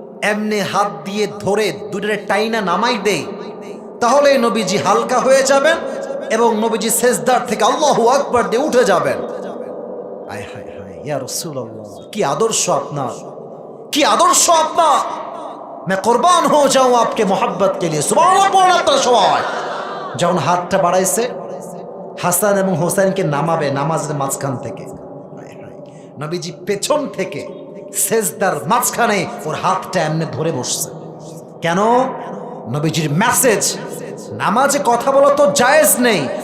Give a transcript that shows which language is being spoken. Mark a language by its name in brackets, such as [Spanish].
[Bangla] এমনি হাত দিয়ে ধরে দুটোরে টাইনা নামাই দেই, তাহলে নবীজি হালকা হয়ে যাবেন এবং নবীজি সেজদার থেকে আল্লাহু আকবার দিয়ে উঠে যাবেন। আয় হায় হায় ইয়া রাসূলুল্লাহ, কি আদর্শ আপনার, কি আদর্শ আপনার। [Hindi] मैं कुर्बान हो जाऊं आपके मोहब्बत के लिए। [Arabic] सुभान अल्लाह। [Bangla] আপনারা সবাই যখন হাতটা বাড়াইছে হাসান এবং হোসেনকে নামাবে নামাজের মাঝখান থেকে, নবীজি পেছন থেকে সেজদার মাঝখানে ওর হাতটা এমনি ধরে বসছে। কেন? নবীজির মেসেজ, নামাজে কথা বলা তো জায়েজ নেই।